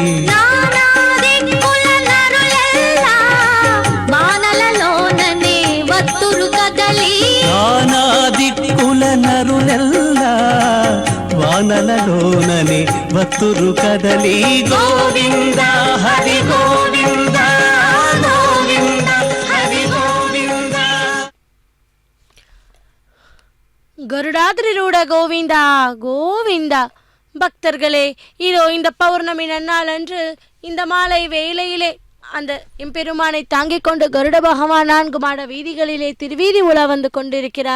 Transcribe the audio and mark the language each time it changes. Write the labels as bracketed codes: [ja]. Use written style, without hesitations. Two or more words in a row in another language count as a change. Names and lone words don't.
[te] నానా దిక్కుల నరులెల్లా వానలలోననే వత్తురు కదలి నానా దిక్కుల నరులెల్లా వానలలోనని వత్తురు కదలి గోవింద హరి గోవింద గోవింద హరి గోవింద. [ta] கருடாதிரிரூட கோவிந்தா கோவிந்தா. பக்தர்களே, இதோ இந்த பௌர்ணமி நன்னாளன்று இந்த மாலை வேளையிலே அந்த எம்பெருமானை தாங்கிக் கொண்டு கருட பகவான் 4 மாட வீதிகளிலே திருவீதி உலா வந்து கொண்டிருக்கிறார்.